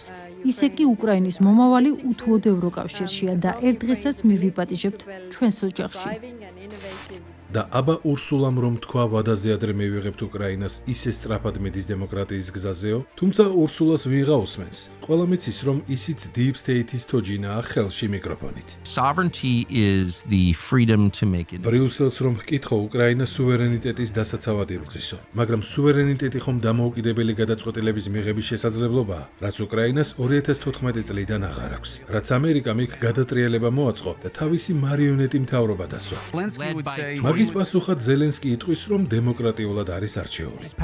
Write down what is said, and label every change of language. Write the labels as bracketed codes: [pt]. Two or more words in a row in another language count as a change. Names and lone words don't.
[ka] ისე კი უკრაინის მომავალი უთუოდ ევროკავშირშია და ერთ დღესაც მივიპატიჟებთ ჩვენს ოჯახში. და აბა ურსულამ რომ თქვა ვადაზე ადრე მივიღებთ უკრაინას ისე სწრაფად მიდის დემოკრატიის გზაზეო, თუმცა ურსულას ვიღა უსმენს. ყველა მიცის რომ ისიც [en] Deep State- [ka] ის თოჯინაა ხელში მიკროფონით. [en] Sovereignty is the freedom to make it. [ka] ბრიუსელს რომ ჰკითხო უკრაინას სუვერენიტეტის დასაცავად იბრძვისო, მაგრამ სუვერენიტეტი ხომ დამოუკიდებელი გადაწყვეტილების მიღების შესაძლებლობაა, რაც უკრაინას 2014 წლიდან აღარ აქვს, რაც ამერიკამ იქ გადატრიალება მოაწყო და თავისი მარიონეტი მთავრობა დასვა. მაგის პასუხად ზელენსკი იტყვის, რომ დემოკრატიულად არის არჩეული.